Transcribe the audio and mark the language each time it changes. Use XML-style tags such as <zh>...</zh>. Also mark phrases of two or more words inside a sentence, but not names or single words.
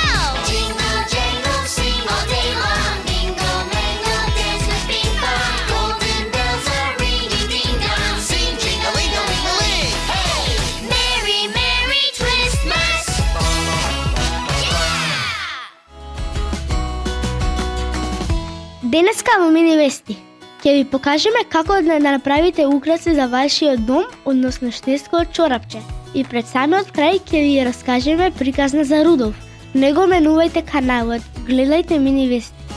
<en>Jingle, jangle, sing all day long. Mingle, mingle, dance with bingo. Golden bells are ringing, ding dong. Sing jingle-ling-a-ling-a-ling. Hey! Merry, merry Twistmas. Yeah!</en> <mk>Денеска во Мини Вести ќе ви покажеме како да направите украси за вашиот дом, односно снежко чорапче. И пред самиот крај ќе ви раскажеме приказна за Рудолф. Не го менувајте каналот, гледајте Мини Вести.</mk>